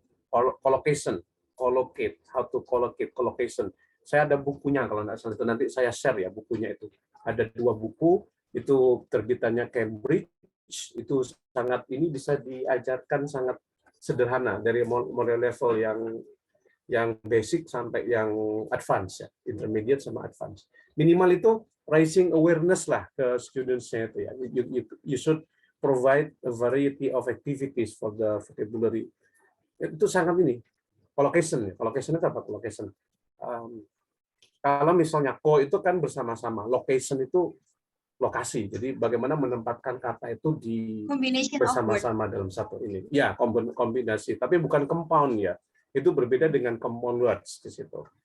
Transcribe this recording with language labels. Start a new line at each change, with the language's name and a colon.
English: Collocation, collocate, how to collocate, collocation.
Indonesian: Saya ada bukunya kalau nggak salah itu nanti saya share ya bukunya itu. Ada 2 buku itu terbitannya Cambridge. Itu sangat ini bisa diajarkan sangat sederhana dari model level yang basic sampai yang advance ya, intermediate sama advance. Minimal itu raising awareness lah ke students-nya itu ya.
English: You should provide a variety of activities for the vocabulary.
Indonesian: Itu sangat ini. Collocation. Collocation itu apa? Collocation. Kalau misalnya co itu kan bersama-sama, location itu lokasi. Jadi bagaimana menempatkan kata itu di bersama-sama dalam satu ini. Ya, kombinasi, tapi bukan compound ya. Itu berbeda dengan compound words di situ.